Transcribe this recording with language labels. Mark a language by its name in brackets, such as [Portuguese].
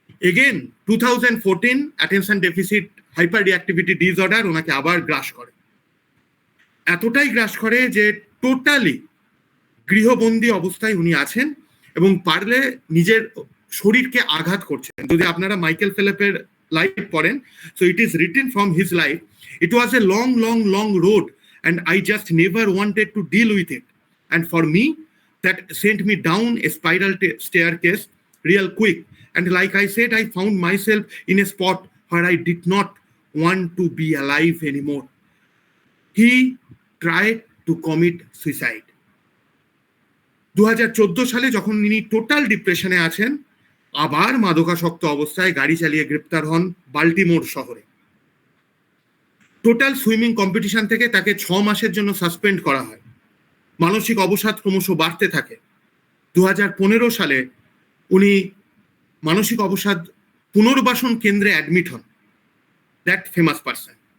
[Bangla] Again 2014 attention deficit hyper reactivity disorder ওনাকে আবার গ্রাস করে, এতটাই গ্রাস করে যে টোটালি গৃহবন্দী অবস্থায় উনি আছেন এবং পারলে নিজের শরীরকে আঘাত করছেন। যদি আপনারা মাইকেল ফেলেপের লাইফ পড়েন, [English] so it is written from his life, it was a long road and I just never wanted to deal with it, and for me that sent me down a spiral staircase real quick, and like I said, I found myself in a spot where I did not want to be alive anymore. He tried to commit suicide. [Bangla] 2014 সালে যখন তিনি total ডিপ্রেশনে আছেন, আবার মাদকাসক্ত অবস্থায় গাড়ি চালিয়ে গ্রেপ্তার হন বাল্টিমোর শহরে। টোটাল সুইমিং কম্পিটিশন থেকে তাকে 6 মাসের জন্য সাসপেন্ড করা হয়। মানসিক অবসাদ ক্রমশ বাড়তে থাকে। 2015 সালে উনি মানসিক অবসাদ পুনর্বাসন কেন্দ্রে অ্যাডমিট হন, [English] That famous person.